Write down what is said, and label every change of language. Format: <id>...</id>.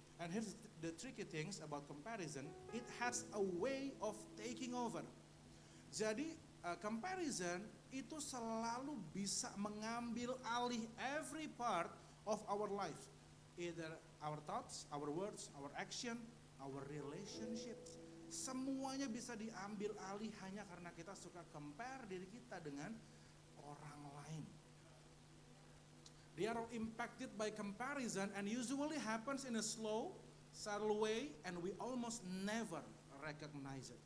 <en>And here's the tricky things about comparison, it has a way of taking over.</en> <id>Jadi comparison itu selalu bisa mengambil alih</id> <en>every part of our life. Either our thoughts, our words, our action, our relationships.</en> <id>Semuanya bisa diambil alih hanya karena kita suka compare diri kita dengan orang lain.</id> <en>They are all impacted by comparison and usually happens in a slow, subtle way and we almost never recognize it.</en>